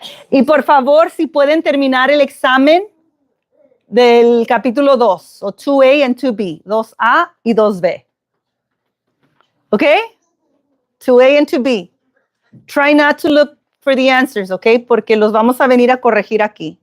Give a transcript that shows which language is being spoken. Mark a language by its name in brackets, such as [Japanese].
[Spanish] Y por favor, si pueden terminar el examen del capítulo 2, o 2A and 2B, 2A y 2B. [English] Okay? 2A and 2B. Try not to look for the answers, okay? [Spanish] Porque los vamos a venir a corregir aquí.